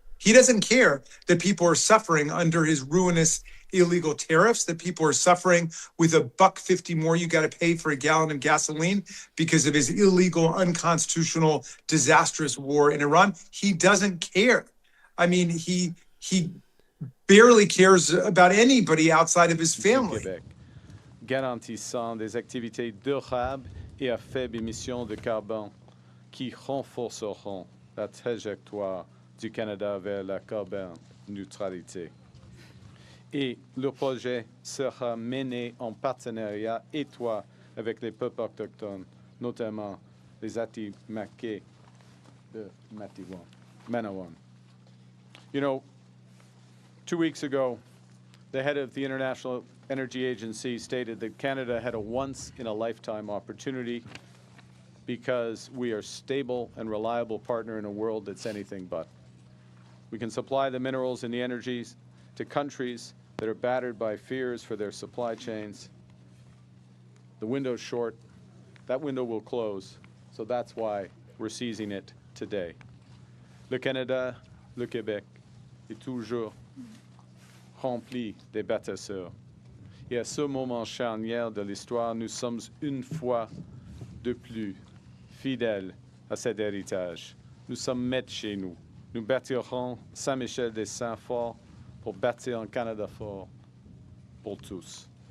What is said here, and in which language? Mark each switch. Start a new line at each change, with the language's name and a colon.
English: He doesn't care that people are suffering under his ruinous illegal tariffs, that people are suffering with $1.50 more you got to pay for a gallon of gasoline because of his illegal, unconstitutional, disastrous war in Iran. He doesn't care. I mean, he barely cares about anybody outside of his family.
French: Québec, garantissant des activités durables et à faible émission de carbone qui renforceront la trajectoire du Canada vers la carbone neutralité. Et le projet sera mené en partenariat étroit avec les peuples autochtones, notamment les Atimakè de Manawan.
English: You know, 2 weeks ago, the head of the International Energy Agency stated that Canada had a once-in-a-lifetime opportunity because we are a stable and reliable partner in a world that's anything but. We can supply the minerals and the energies to countries that are battered by fears for their supply chains. The window's short. That window will close. So that's why we're seizing it today.
French: Le Canada, le Québec est toujours rempli des bâtisseurs. Et à ce moment charnière de l'histoire, nous sommes une fois de plus fidèles à cet héritage. Nous sommes maîtres chez nous. Nous bâtirons Saint-Michel-des-Saints fort pour bâtir un Canada fort pour tous.